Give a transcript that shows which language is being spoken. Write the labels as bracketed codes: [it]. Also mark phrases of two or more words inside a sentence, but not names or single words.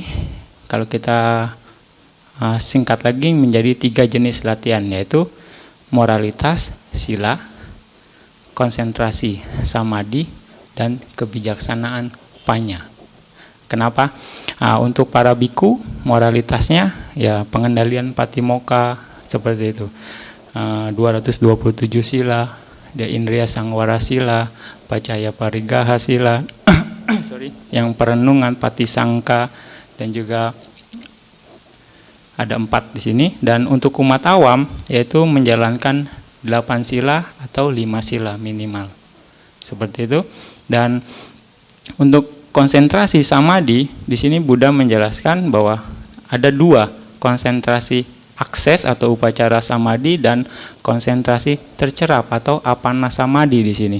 [id] Kalau kita singkat lagi menjadi 3 jenis latihan, yaitu moralitas, sila, konsentrasi, samadhi, dan kebijaksanaan, panya. Kenapa? Untuk para biku, moralitasnya ya pengendalian patimokkha seperti itu. [pi] 227 sila, indriya sangwara sila, pacaya parigaha sila, [id] yang perenungan patisangka, dan juga ada 4 di sini. Dan untuk umat awam yaitu menjalankan 8 sila atau 5 sila minimal. Seperti itu. Dan untuk konsentrasi samadhi, di sini Buddha menjelaskan bahwa ada 2, konsentrasi akses atau [pi] upacara samadhi [id] dan konsentrasi tercerap atau [pi] apana samadhi [id] di sini.